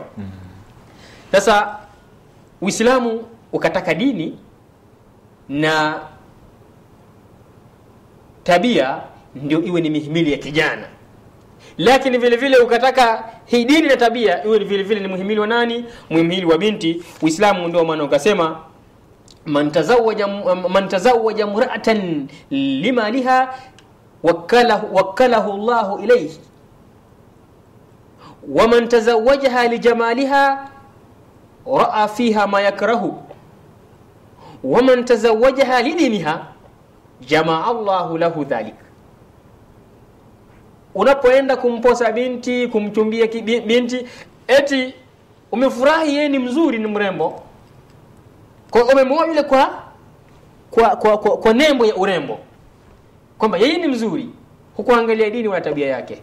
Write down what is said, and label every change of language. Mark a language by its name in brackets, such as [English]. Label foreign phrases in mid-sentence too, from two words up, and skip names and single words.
[Swahili] Sasa Uislamu ukataka dini na tabia ndio iwe ni mihimili ya kijana, lakini vile vile ukataka hii dini na tabia iwe vile vile ni muhimili wa nani? Muhimili wa binti. Uislamu ndio maana ukasema [Arabic] من تزوج امرأة لمالها وكله الله إليه ومن تزوجها لجمالها رأى فيها ما يكره ومن تزوجها لدينها جمع الله له ذلك. [Swahili] Unapoenda kumposa binti, kumchumbia binti, eti umefurahi yeye ni mzuri, ni mrembo, kwa umemwoa yule kwa nembo ya urembo, kwamba yeye ni mzuri, hukuangalia dini wala tabia yake.